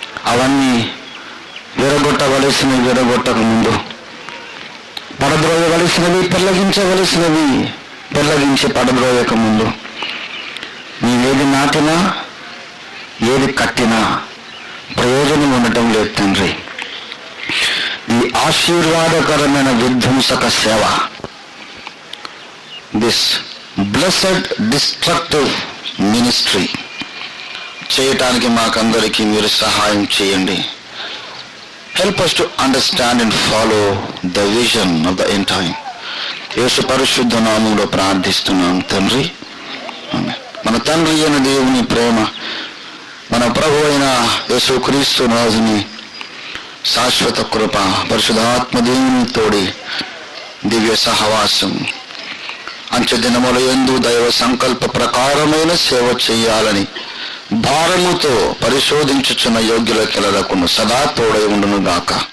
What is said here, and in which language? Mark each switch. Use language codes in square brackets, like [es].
[te] అవన్నీ విరగొట్టక ముందు పడద్రోయవలసినవి, పెళ్ళగించవలసినవి పెళ్ళగించి పడద్రోయక ముందు నీవేది నాటినా ఏది కట్టినా ప్రయోజనం ఉండటం లేదు తండ్రి. ఈ ఆశీర్వాదకరమైన విధ్వంసక సేవ, [en] this blessed destructive ministry [te] చేయటానికి మాకందరికీ మీరు సహాయం చేయండి. [en] Help us to understand and follow the vision of the end time. [te] యేసు పరిశుద్ధ నామములో ప్రార్థిస్తున్నాం తండ్రి. మన తండ్రి అయిన దేవుని ప్రేమ, మన ప్రభు అయిన యేసుక్రీస్తు రాజుని శాశ్వత కృప, పరిశుద్ధాత్మ దేవుని తోడి దివ్య సహవాసం, అంచెదినముల యందు దైవ సంకల్ప ప్రకారమైన సేవ చేయాలని భారముతో పరిశోధించుచున్న యోగ్యులకెలరకును సదా తోడై ఉండును గాక.